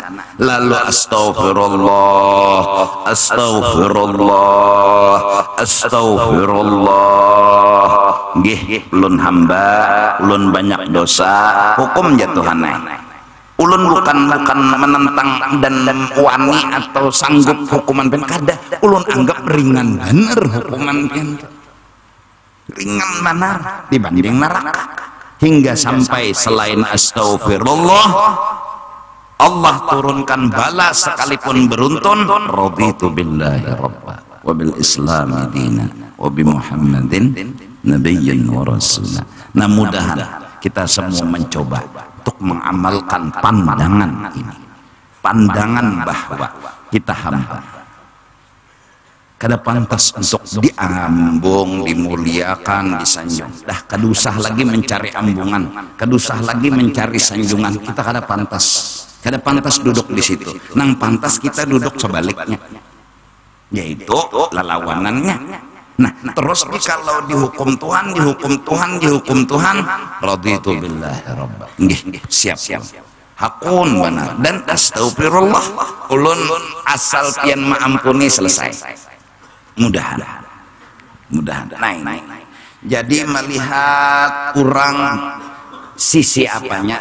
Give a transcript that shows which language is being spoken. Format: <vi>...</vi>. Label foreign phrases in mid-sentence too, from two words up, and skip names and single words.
<bjn>Lalu astagfirullah, astagfirullah. Nggih, ulun hamba, ulun banyak dosa, hukum jatuhanai. Ulun bukan menentang dan wani atau sanggup hukuman pen kada. Ulun anggap ringan bener hukuman pen, ringan benar dibanding neraka. Hingga sampai selain astagfirullah Allah turunkan bala sekalipun beruntun.</bjn> <ar>رضيت بالله ربا وبالإسلام دينا وبمحمد نبيا ورسولا.</ar> <bjn>Nah mudahan kita semua mencoba untuk mengamalkan pandangan ini, pandangan bahwa kita hamba kada pantas untuk diambung, dimuliakan, disanjung. Dah kada usah lagi mencari ambungan, kada usah lagi mencari sanjungan. Kita kada pantas duduk di situ. Nang pantas kita duduk sebaliknya, yaitu lalawanannya. Nah, terus kalau dihukum Tuhan,</bjn> <ar>رضيت بالله ربا.</ar> <bjn>Nggih, siap. Hakun benar dan astagfirullah. Ulun asal pian maampuni selesai. Mudahan. Nah, jadi melihat kurang sisi apanya?</bjn>